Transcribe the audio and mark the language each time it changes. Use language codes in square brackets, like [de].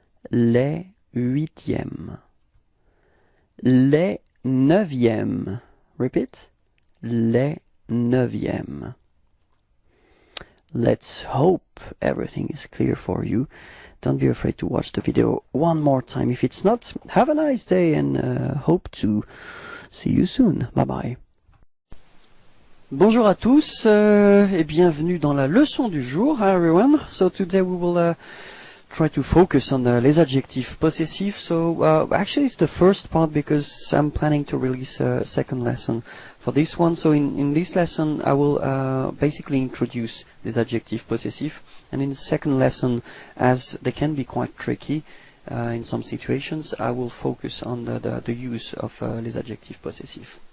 [fr] Les huitièmes. Les neuvièmes. [en] Repeat. [fr] Les neuvièmes. [en] Let's hope everything is clear for you. Don't be afraid to watch the video one more time. If it's not, have a nice day and hope to see you soon. Bye bye. [fr] Bonjour à tous et bienvenue dans la leçon du jour. [en] Hi everyone. So today we will try to focus on les adjectifs possessive. So actually it's the first part because I'm planning to release a second lesson for this one. So in this lesson I will basically introduce this adjective possessive, and in the second lesson, as they can be quite tricky in some situations, I will focus on the use of les adjectifs possessive.